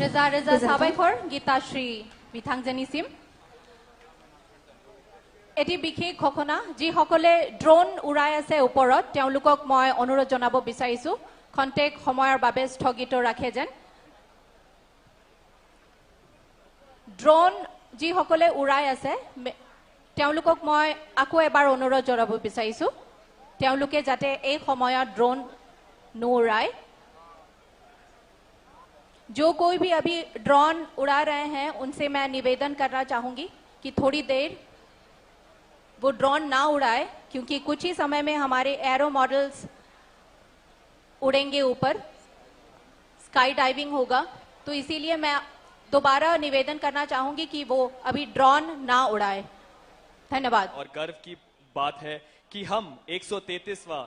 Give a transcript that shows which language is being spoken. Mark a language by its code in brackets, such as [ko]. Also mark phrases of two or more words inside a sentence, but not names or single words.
[brx] रोजा साबायखर गीताश्री बिथांजोनिसिम [as] এটা বিশেষ ঘটনা जिসকলে ড্ৰোন উৰাই আছে ওপৰত তেওঁলোকক মই অনুৰোধ জনাব বিচাৰিছো খন্তেক সময়ৰ বাবে স্থগিত ৰাখে যেন ড্ৰোন যিসকলে উৰাই আছে তেওঁলোকক মই আকৌ এবাৰ অনুৰোধ জনাব বিচাৰিছো তেওঁলোকে যাতে এই সময়ত ড্ৰোন নুৰাই [hi] जो कोई भी अभी ड्रोन उड़ा रहे हैं उनसे मैं निवेदन करना चाहूंगी कि थोड़ी देर वो ड्रोन ना उड़ाए क्योंकि कुछ ही समय में हमारे [en] aero models [hi] उड़ेंगे ऊपर [en] sky diving [hi] होगा तो इसीलिए मैं दोबारा निवेदन करना चाहूंगी कि वो अभी ड्रोन ना उड़ाए धन्यवाद और गर्व की बात है कि हम 133वां